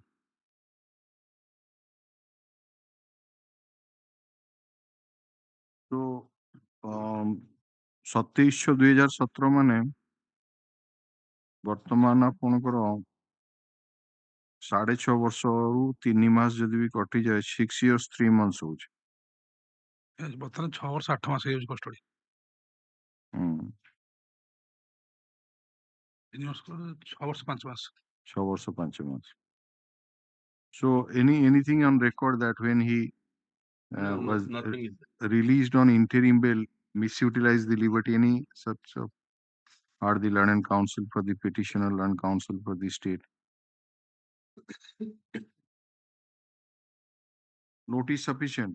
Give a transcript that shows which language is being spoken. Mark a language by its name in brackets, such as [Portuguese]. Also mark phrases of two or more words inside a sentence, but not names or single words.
[Odia] ତ 27/6/2017 ମାନେ ବର୍ତ୍ତମାନ ଆପଣଙ୍କର 6.5 ବର୍ଷରୁ 3 ମାସ ଯଦି ବି କଟିଯାଏ [English] 6 years 3 months [Odia] ହଉଛି। ବର୍ତ୍ତମାନ 6 ବର୍ଷ 8 ମାସ ହେଇଯାଉଛି କଷ୍ଟଡି। 3 ବର୍ଷ 6 ବର୍ଷ 5 ମାସ। 6 ବର୍ଷ 5 ମାସ। [English] So anything on record that when he was released on interim bail, misutilized the liberty, any such are the learned counsel for the petitioner, learned counsel for the state? Notice sufficient?